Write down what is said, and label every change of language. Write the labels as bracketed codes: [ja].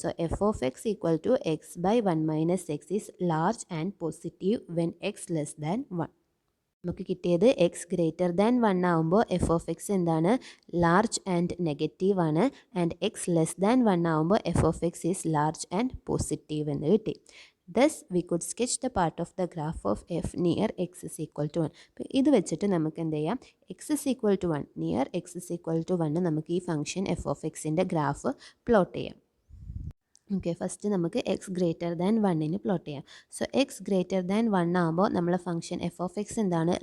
[en] So f of x equal to x by 1 minus x is large and positive when x less than 1. [ml] നമുക്ക് കിട്ടിയത് X greater than 1 ആകുമ്പോൾ F of X എന്താണ്? Large and negative ആണ്. And X less than 1 ആകുമ്പോൾ [en] f of x is large and positive [ml] എന്ന് കിട്ടി. [en] Thus we could sketch the part of the graph of f near x is equal to 1. [ml] അപ്പോൾ ഇത് വെച്ചിട്ട് നമുക്ക് എന്ത് ചെയ്യാം? x is equal to 1, near x is equal to 1 നമുക്ക് ഈ ഫംഗ്ഷൻ എഫ് ഓഫ് എക്സിൻ്റെ ഗ്രാഫ് പ്ലോട്ട് ചെയ്യാം. ഓക്കെ, ഫസ്റ്റ് നമുക്ക് എക്സ് ഗ്രേറ്റർ ദാൻ 1ന് പ്ലോട്ട് ചെയ്യാം. സോ എക്സ് ഗ്രേറ്റർ ദാൻ 1 ആകുമ്പോൾ നമ്മളെ ഫംഗ്ഷൻ എഫ് ഓഫ് എക്സ് എന്താണ്?